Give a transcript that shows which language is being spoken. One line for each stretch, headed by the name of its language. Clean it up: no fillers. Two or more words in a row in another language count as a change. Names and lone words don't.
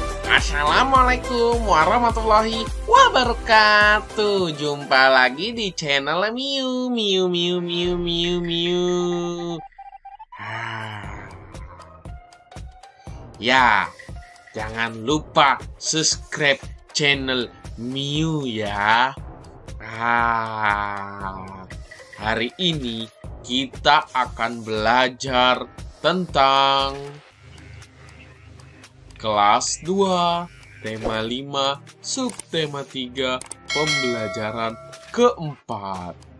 Arabic: السلام عليكم ورحمة الله وبركاته.
Indonesian: Jumpa lagi di channel Miu Miu Miu Miu Miu Miu. Ya, jangan lupa subscribe channel Miu ya. Hari ini kita akan belajar tentang kelas 2, tema 5, subtema 3, pembelajaran keempat.